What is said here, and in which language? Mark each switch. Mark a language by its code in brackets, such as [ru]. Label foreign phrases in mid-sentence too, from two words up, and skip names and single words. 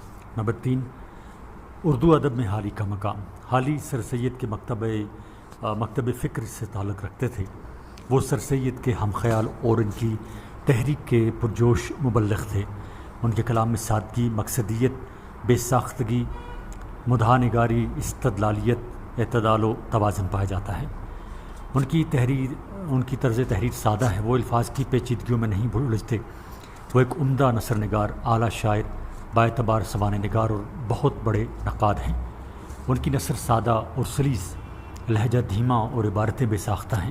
[ur] نمبر 3، اردو ادب میں حالی کا مقام۔ حالی سر سید کے مکتب فکر سے تعلق رکھتے تھے۔ وہ سر سید کے ہم خیال اور ان کی تحریک کے پرجوش مبلغ تھے۔ ان کے کلام میں سادگی، مقصدیت، بے ساختگی، مدحا نگاری، استدلالیت، اعتدال و توازن پایا جاتا ہے۔ ان کی طرز تحریر سادہ ہے۔ وہ الفاظ کی پیچیدگیوں میں نہیں الجھتے۔ وہ ایک عمدہ نثر نگار، اعلیٰ شاعر، باعتبار سوانح نگار اور بہت بڑے نقاد ہیں۔ ان کی نثر سادہ اور سلیس، لہجہ دھیما اور عبارتیں بے ساختہ ہیں۔